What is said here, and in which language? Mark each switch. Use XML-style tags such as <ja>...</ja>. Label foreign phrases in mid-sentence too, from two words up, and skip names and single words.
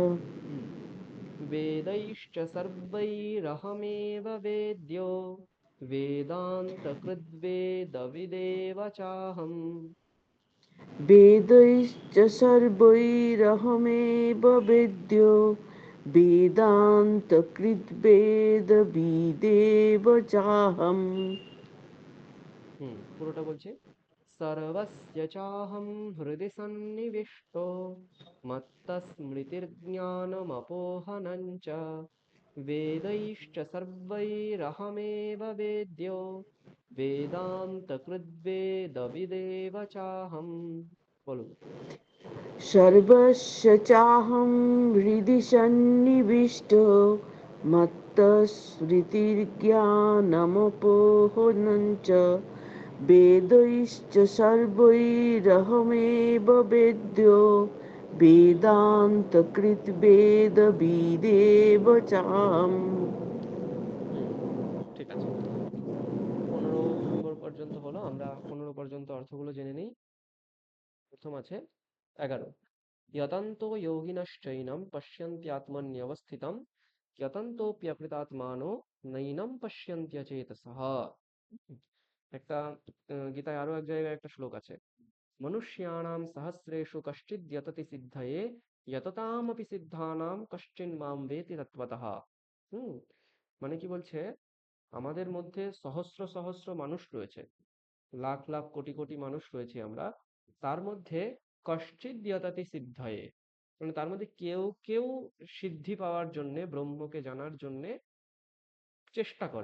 <sa>वेदैश्च सर्वैरहमेव वेद्यो वेदान्तकृद्वेदविदेव चाहम् वेदैश्च सर्वैरहमेव वेद्यो वेदान्तकृद्वेदविदेव चाहम्</sa> <bn>পুরোটা বলছি</bn> <sa>सर्वस्य चाहं हृदि सन्निविष्टो मत्तस्मृतिर्ज्ञानमपोहनं च वेदैश्च सर्वैरहमेव वेद्यो वेदान्तकृद्वेदविदेव चाहम् বলুন सर्वस्य चाहं हृदि सन्निविष्टो मत्तस्मृतिर्ज्ञानमपोहनं च वेदैश्च सर्वैरहमेव वेद्यो वेदान्तकृद्वेदविदेव चाहम्</sa> <bn>ঠিক আছে 15 নম্বর পর্যন্ত হলো আমরা 15 পর্যন্ত অর্থগুলো জেনে নিই প্রথম আছে 11</bn> <sa>यतन्तो योगिनश्चैनं पश्यन्त्यात्मन्यवस्थितं यतन्तोऽप्यकृतात्मानो नैनं पश्यन्त्यचेतसः</sa> <bn>একটা গীতায় আরো এক জায়গায় একটা শ্লোক আছে</bn> <sa>মনুষ্যাণাং সহস্রেষু কশ্চিৎ যততি সিদ্ধয়ে যততামপি সিদ্ধানাং কশ্চিন মাম বেতি তত্ত্বতঃ</sa> <bn>মানে কি বলছে, আমাদের মধ্যে সহস্র সহস্র মানুষ রয়েছে, লাখ লাখ কোটি কোটি মানুষ রয়েছে আমরা, তার মধ্যে</bn> <sa>কশ্চিৎ যততি সিদ্ধয়ে,</sa> <bn>মানে তার মধ্যে কেউ কেউ সিদ্ধি পাওয়ার জন্যে, ব্রহ্মকে জানার জন্যে চেষ্টা করে।</bn>